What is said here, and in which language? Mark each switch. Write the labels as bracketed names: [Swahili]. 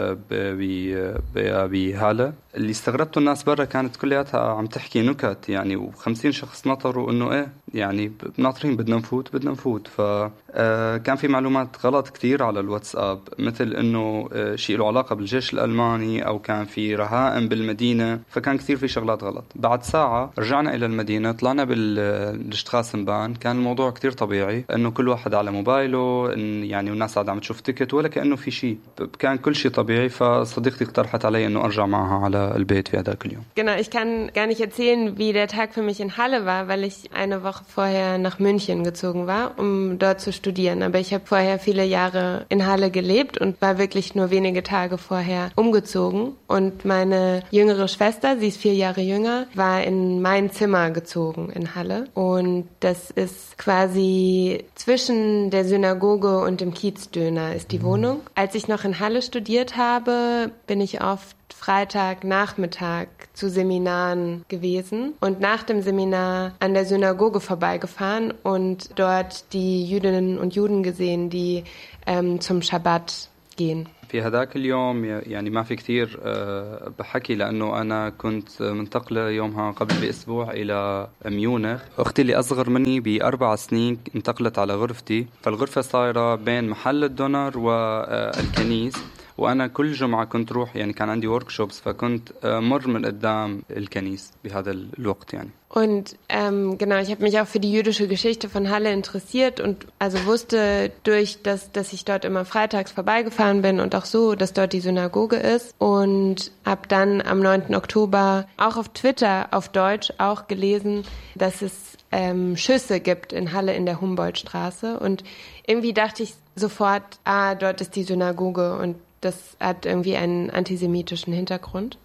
[Arabic] ب ب هالة اللي استغربته الناس برا كانت كلياتها عم تحكي نكت يعني و50 شخص نطروا انه ايه يعني بناطرين بدنا نفوت فكان في معلومات غلط كثير على الواتساب مثل انه شيء له علاقه بالجيش الالماني او كان في رهائن بالمدينه فكان كثير في شغلات غلط بعد ساعه رجعنا الى المدينه طلعنا بالشتراسنبان كان الموضوع كثير طبيعي انه كل واحد على موبايله يعني والناس قاعده عم تشوف تيكت ولا كانه في شيء كان كل شيء طبيعي فصديقتي اقترحت علي انه ارجع معها على البيت في هذاك اليوم [German] genau ich kann gar nicht erzählen wie der tag für mich in halle war weil ich eine Woche vorher nach München gezogen war, um dort zu studieren. Aber ich habe vorher viele Jahre in Halle gelebt und war wirklich nur wenige Tage vorher umgezogen. Und meine jüngere Schwester, sie ist 4 Jahre jünger, war in mein Zimmer gezogen in Halle. Und das ist quasi zwischen der Synagoge und dem Kiezdöner ist die Wohnung. Als ich noch in Halle studiert habe, bin ich oft Freitag Nachmittag zu Seminaren gewesen und nach dem Seminar an der Synagoge vorbeigefahren und dort die Jüdinnen und Juden gesehen, die zum Schabbat gehen. [Arabic] في هذاك اليوم يعني ما في كثير بحكي لأنه أنا كنت منتقلة يومها قبل بأسبوع إلى ميونخ. أختي اللي أصغر مني بأربع سنين انتقلت على غرفتي، فالغرفة صايرة بين محل الدونر والكنيس، وأنا كل جمعة كنت روح، يعني كان عندي workshops، فكنت مر من قدام الكنيس بهذا الوقت يعني. [German] Und genau, ich habe mich auch für die jüdische Geschichte von Halle interessiert und also wusste durch das, dass ich dort immer freitags vorbeigefahren bin und auch so, dass dort die Synagoge ist und habe dann am 9. Oktober auch auf Twitter auf Deutsch auch gelesen, dass es Schüsse gibt in Halle in der Humboldtstraße und irgendwie dachte ich sofort, ah, dort ist die Synagoge und das hat irgendwie einen antisemitischen Hintergrund.